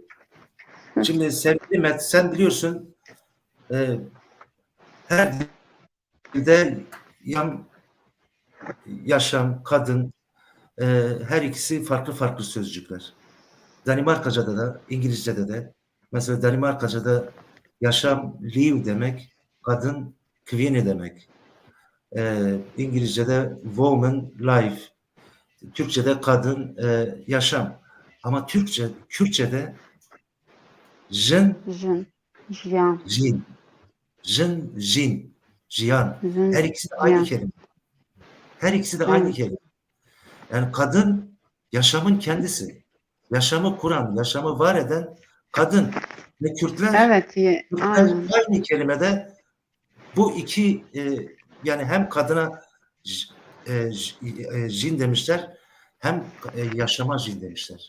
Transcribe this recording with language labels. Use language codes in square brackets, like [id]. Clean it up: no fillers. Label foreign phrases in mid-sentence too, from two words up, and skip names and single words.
[tr] Şimdi sevgili Met, sen biliyorsun her dilde yaşam, kadın, her ikisi farklı farklı sözcükler. Danimarkaca'da da, İngilizce'de de. Mesela Danimarkaca'da yaşam liv demek, kadın kvine demek. İngilizce'de [en] woman life. [tr] Türkçe'de kadın yaşam. Ama Kürtçe'de jin, [ku] Jin. Jiyan. jin. Jin, jin. Jiyan. Her Jin. [tr] ikisi de aynı [ku] Jiyan. [tr] kelime. Her ikisi de aynı Evet. kelime. Yani kadın yaşamın kendisi. Yaşamı kuran, yaşamı var eden kadın. Ve Kürtler Evet. Aynen. aynı kelimede bu iki yani hem kadına jin demişler hem yaşama jin demişler.